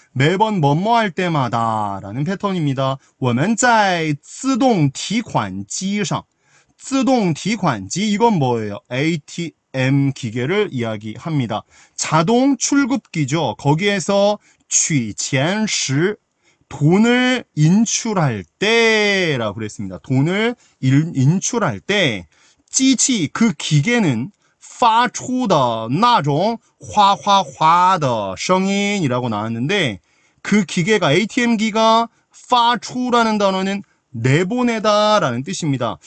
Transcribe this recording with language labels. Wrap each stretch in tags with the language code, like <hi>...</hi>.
<ko>매번 뭐뭐 할 때마다 라는 패턴입니다.</ko> <zh>我们在自动提款机上自动提款机</zh> <ko>이건 뭐예요? ATM 기계를 이야기합니다. 자동 출급기죠. 거기에서</ko> <zh>取钱时</zh> <ko>돈을 인출할 때라고 그랬습니다. 돈을 인출할 때 机器 그 기계는</ko> <zh>发出的那种哗哗哗的声音</zh> <ko>이라고 나왔는데 그 기계가 ATM기가 发出라는 단어는 내보내다 라는 뜻입니다.</ko>